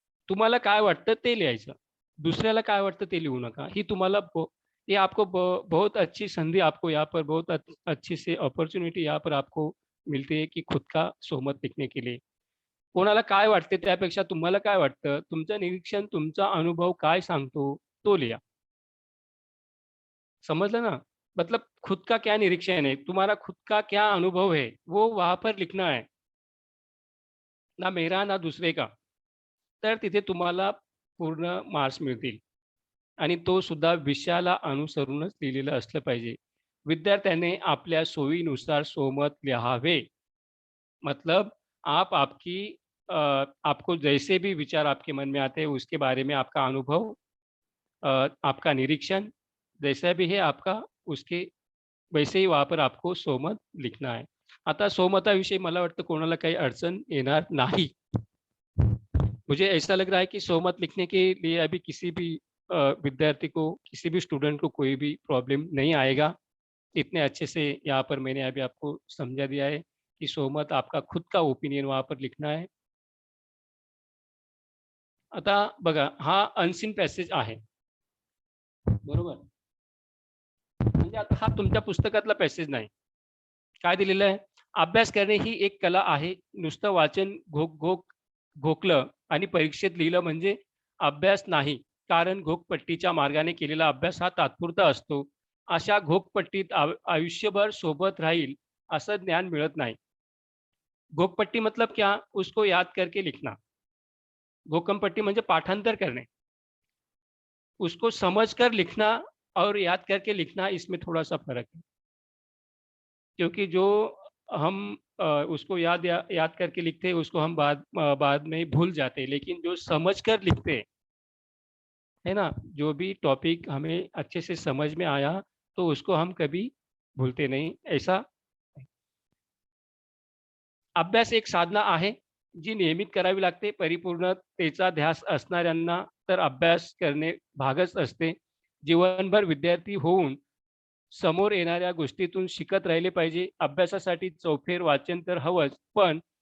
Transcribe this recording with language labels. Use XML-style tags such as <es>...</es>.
<mr>तुम्हाला काय वाटतं ते लिहायचं. दुसऱ्याला काय वाटतं ते लिहू नका. ही तुम्हाला</mr> <hi>ये आपको बहुत अच्छी संधि आपको यहाँ पर बहुत अच्छी सी अपॉर्च्युनिटी यहाँ पर आपको मिलती है की खुद का सोमत लिखने के लिए.</hi> <mr>कोणाला काय वाटते त्यापेक्षा तुम्हाला काय वाटतं, तुमचं निरीक्षण, तुमचा अनुभव काय सांगतो, तो लिहा. समझलं ना?</mr> <hi>मतलब खुद का क्या निरीक्षण है, तुम्हारा खुद का क्या अनुभव है, वो वहाँ पर लिखना है. ना मेरा, ना दूसरे का.</hi> <mr>तर तिथे तुम्हाला पूर्ण मार्क्स मिळतील आणि तो सुद्धा विषयाला अनुसरूनच लिहिलेलं असलं पाहिजे. विद्यार्थ्याने आपल्या सोयीनुसार सोमत लिहावे.</mr> <hi>मतलब आप आपकी आपको जैसे भी विचार आपके मन में आते हैं, उसके बारे में आपका अनुभव आपका निरीक्षण जैसा भी है आपका, उसके वैसे ही वहाँ पर आपको सोमत लिखना है.</hi> <mr>आता सोमताविषयी मला वाटतं कोणाला काही अडचण येणार नाही.</mr> <hi>मुझे ऐसा लग रहा है कि सोमत लिखने के लिए अभी किसी भी विद्यार्थी को, किसी भी स्टूडेंट को कोई भी प्रॉब्लम नहीं आएगा. इतने अच्छे से यहाँ पर मैंने अभी आपको समझा दिया है कि सोमत आपका खुद का ओपिनियन वहाँ पर लिखना है.</hi> <mr>आता बघा हा अनसीन पॅसेज आहे. बरोबर? म्हणजे आता हा तुमच्या पुस्तकातला पॅसेज नाही. काय दिलेलं आहे? अभ्यास करणे ही एक कला आहे. नुसतं वाचन घोकलं आणि परीक्षेत लिहिलं म्हणजे अभ्यास नाही. कारण घोकपट्टीच्या मार्गाने केलेला अभ्यास हा तात्पुरता असतो. अशा घोकपट्टीत आयुष्यभर सोबत राहील असं ज्ञान मिळत नाही.</mr> <hi>घोकपट्टी मतलब क्या? उसको याद करके लिखना.</hi> <mr>घोकमपट्टी म्हणजे पाठांतर करणे.</mr> <hi>उसको समझकर लिखना और याद करके लिखना इसमें थोड़ा-सा फ़र्क है. क्योंकि जो हम उसको याद करके लिखते हैं, उसको हम बाद में भूल जाते हैं। लेकिन जो समझकर लिखते हैं, है ना? जो भी टॉपिक हमें अच्छे से समझ में आया, तो उसको हम कभी भूलते नहीं.</hi> <mr>ऐसा अभ्यास एक साधना आहे, जी नियमित करावी लागते. परिपूर्णतेचा ध्यास असणाऱ्यांना तर अभ्यास करणे भागच असते. जीवनभर विद्यार्थी होऊन समोर येणाऱ्या गोष्टीतून शिकत राहिले पाहिजे. अभ्यासासाठी चौफेर वाचन तर हवंच, पण</mr>